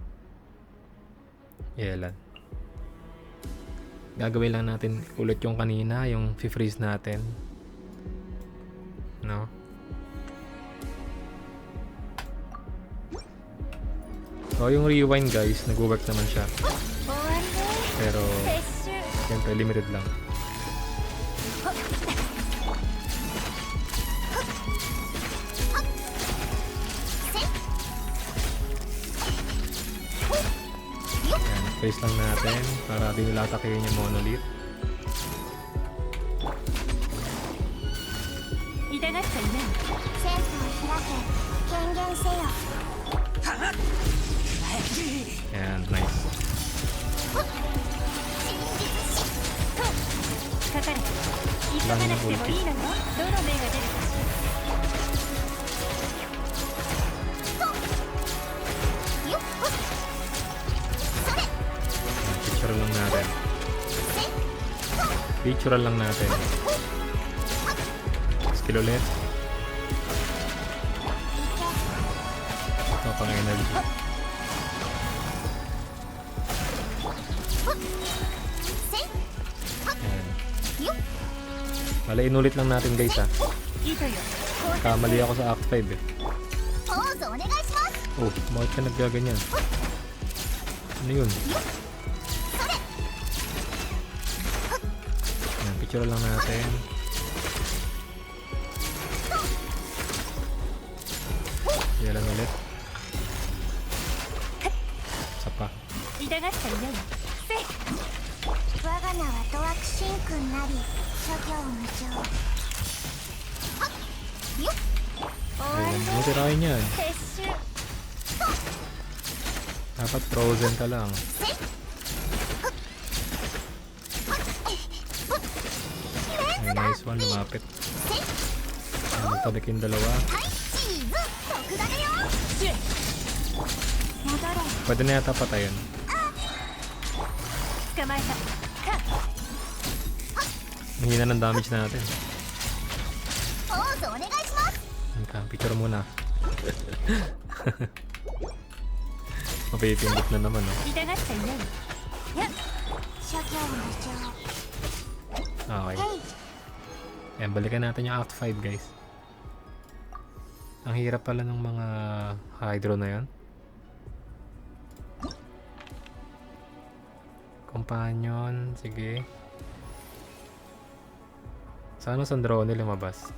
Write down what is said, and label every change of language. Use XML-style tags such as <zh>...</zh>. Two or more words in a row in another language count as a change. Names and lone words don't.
<tl>Yelan. Gagawin lang natin ulit yung kanina, yung freeze natin. No? So, yung rewind guys, nag-work naman siya.</tl> <ja>終わりね。</ja> <tl>Pero,</tl> <ja>撤収。</ja> <tl>siyempre, limited lang. Yan, face lang natin para di nila atakihin yung monolith.</tl> <ja>痛がっちゃいない。センスを開け。権限せよ。</ja> <tl>Yan, nice.</tl> <ja>かかれ。急がなくてもいいのよ。どの目が出るかしら。よっ。それ。</ja> <tl>Picture lang natin. Picture lang natin. Skill ulit. Ito pang energy. Ayan. Bale, inulit lang natin guys ha.</tl> <ja>糸よ。</ja> <tl>Kamali ako sa Act 5 eh.</tl> <ja>ポーズお願いします。</ja> <tl>Oh, bakit ka naggaganyan? Ano yun? Ayan, picture lang natin. Kaya lang ulit. Isa pa.</tl> <ja>痛がっちゃいない。せい。我が名はドワクシン君なり諸行無常。はっ。よっ。終わ</ja> <tl>Ayan,</tl> <ja>り</ja> <tl>ano tirahin yan?</tl> <ja>撤収。</ja> <tl>Dapat frozen ka lang. Ayan,</tl> <en>nice one,</en> <tl>lumapit. Ayan, nagtabik yung dalawa.</tl> <ja>はいチーズ特ダネよ。戻れ。</ja> <tl>Pwede na yata patayin.</tl> <ja>捕まえた。か。</ja> <tl>Ang hina ng damage natin.</tl> <ja>ポーズお願いします。</ja> <tl>Ayan ka, picture muna. Mapipindot na naman, no?</tl> <ja>痛がっちゃいない。やっ。諸行無常。</ja> <tl>Okay.</tl> <ja>へい。</ja> <tl>Ayan, balikan natin yung Act 5, guys. Ang hirap pala ng mga hydro na yan. Companion, sige. Sana Sandrone lumabas.</tl>